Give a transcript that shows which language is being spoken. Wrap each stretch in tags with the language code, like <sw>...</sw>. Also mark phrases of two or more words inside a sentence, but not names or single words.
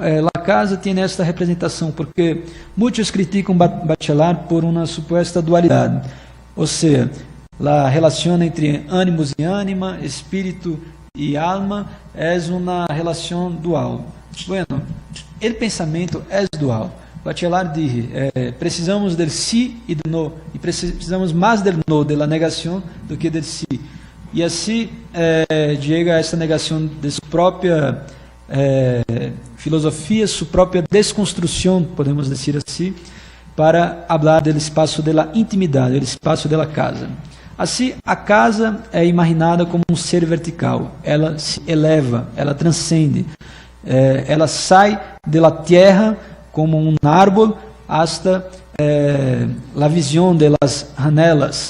<pt>A casa tem esta representação, porque muitos criticam Bachelard por uma suposta dualidade, ou seja, a relação entre ânimos e ânima, espírito e alma, é uma relação dual. Bueno, o pensamento é dual. Bachelard diz, precisamos</pt> <es>del sí</es> <pt>e do no, e precisamos mais</pt> <es>del no, de la</es> <pt>negação, do que</pt> <es>del sí.</es> <pt>E assim chega a esta negação de sua própria filosofia, sua própria desconstrução, podemos dizer assim, para falar do espaço da intimidade, do espaço da casa. Assim, a casa é imaginada como um ser vertical, ela se eleva, ela transcende, ela sai da terra como um árvore hasta a visão das janelas.</pt>